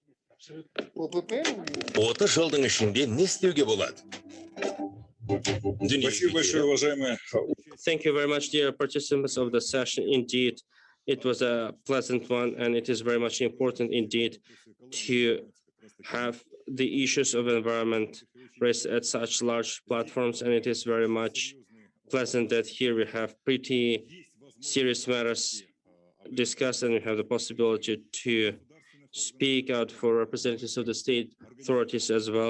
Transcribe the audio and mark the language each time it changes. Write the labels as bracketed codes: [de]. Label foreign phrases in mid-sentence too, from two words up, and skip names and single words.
[kk] 30 жылдың ішінде не істеуге болады? [ru] Спасибо большое, уважаемые. [en] Thank you very much, dear participants of the session. Indeed, it was a pleasant one, and it is very much important indeed to have the issues of environment raised at such large platforms, and it is very much pleasant that here we have pretty serious matters discussed, and we have the possibility to speak out for representatives of the state authorities as well.